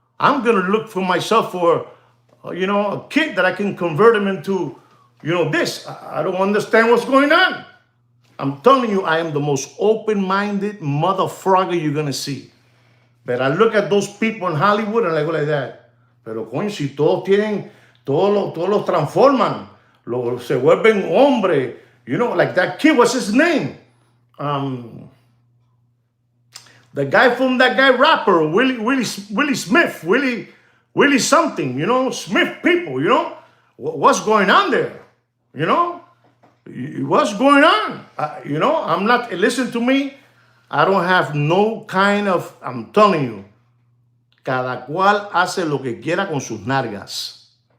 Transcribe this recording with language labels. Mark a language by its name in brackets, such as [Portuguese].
[English] I'm going to look for myself for, a kid that I can convert him into, this. I don't understand what's going on. I'm telling you, I am the most open-minded motherfucker you're going to see. But I look at those people in Hollywood and I go like that. [Spanish] Pero coño, si todos tienen, todos los transforman, se vuelven hombre. [English] Like that kid, what's his name? The guy from that guy rapper, Willie Smith, Willie something, Smith people, what's going on there? What's going on? I'm not, listen to me, I don't have no kind of, I'm telling you, [Spanish] cada cual hace lo que quiera con sus nalgas.